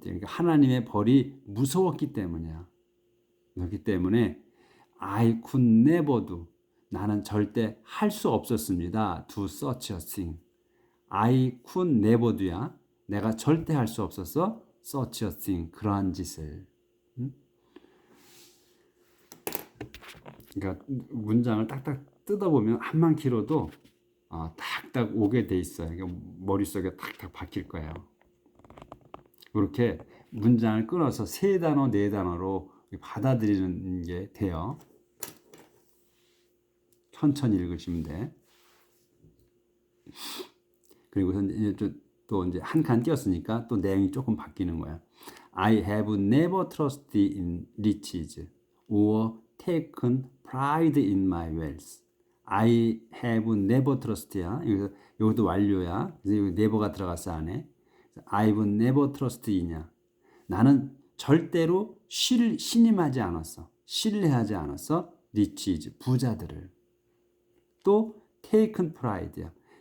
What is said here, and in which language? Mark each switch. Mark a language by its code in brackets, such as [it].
[ko] 그러니까 하나님의 벌이 무서웠기 때문이야. 그렇기 때문에 [en] I could never do. [ko] 나는 절대 할 수 없었습니다. [en] Do such a thing. I could never do 야. [ko] 내가 절대 할 수 없었어. [en] Such a thing. [ko] 그러한 짓을. 그러니까 문장을 딱딱 뜯어보면 한만 길어도 딱딱 오게 돼 있어요. 그러니까 머릿속에 탁탁 박힐 거예요. 그렇게 문장을 끊어서 3단어, 4단어로 받아들이는 게 돼요. 천천히 읽으시면 돼. 그리고 또 이제 한 칸 띄었으니까 또 내용이 조금 바뀌는 거야. [en] I have never trusted in riches or taken pride in my wealth. I have never trusted야. [ko] 여기도 완료야. 그래서 여기 never가 들어갔어 안에. [en] I've never trusted이냐. [ko] 나는 절대로 신임하지 않았어. 신뢰하지 않았어. [en] riches [ko] 부자들을. [en] 또 taken pride야.